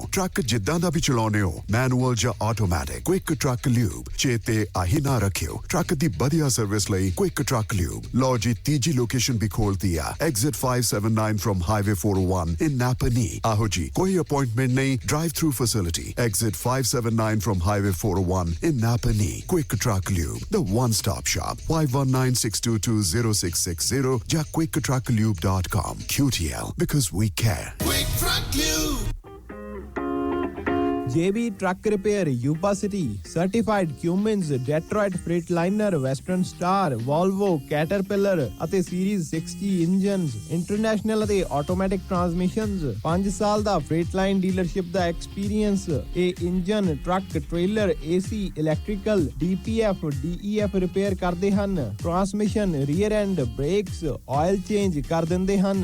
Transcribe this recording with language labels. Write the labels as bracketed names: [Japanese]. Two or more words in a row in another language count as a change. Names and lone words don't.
[Punjabi] ਟਰੱਕ ਜਿੱਦਾਂ ਦਾ ਵੀ ਚਲਾਉਨੇ ਹੋ, ਮੈਨੂਅਲ ਜਾਂ ਆਟੋਮੈਟਿਕ, ਕੁਇਕ ਟਰੱਕ ਲਿਊਬ ਚੇਤੇ ਆਹੀ ਨਾ ਰੱਖਿਓ। ਟਰੱਕ ਦੀ ਵਧੀਆ ਸਰਵਿਸ ਲਈ ਕੁਇਕ ਟਰੱਕ ਲਿਊਬ। ਲਓ ਜੀ, ਤੀਜੀ ਲੋਕੇਸ਼ਨ ਵੀ ਖੋਲਤੀ ਆ, [English] Exit 579 from Highway 401 in Napanee. [Punjabi] ਆਹੋ ਜੀ, ਕੋਈ ਅਪਾਇੰਟਮੈਂਟ ਨਹੀਂ, [English] drive-through facility. Exit 579 from Highway 401 in Napanee. ਕੁਇਕ ਟਰੱਕ ਲਿਊਬ, the one stop shop। 5196220660 ਜਾਂ quicktrucklube.com। QTL, because we care। JB Truck Repair, Yuba City, Certified Cummins, Detroit Freightliner, Western Star, Volvo, Caterpillar ਅਤੇ Series 60 engines, International ਅਤੇ automatic transmissions. [Punjabi] 5 ਸਾਲ ਦਾ [English] Freightliner dealership [Punjabi] ਦਾ ਐਕਸਪੀਰੀਅੰਸ। ਇਹ [English] engine, truck, trailer, AC, electrical, DPF, DEF repair [Punjabi] ਕਰਦੇ ਹਨ। [English] transmission, rear end, brakes, oil change [Punjabi] ਕਰ ਦਿੰਦੇ ਹਨ।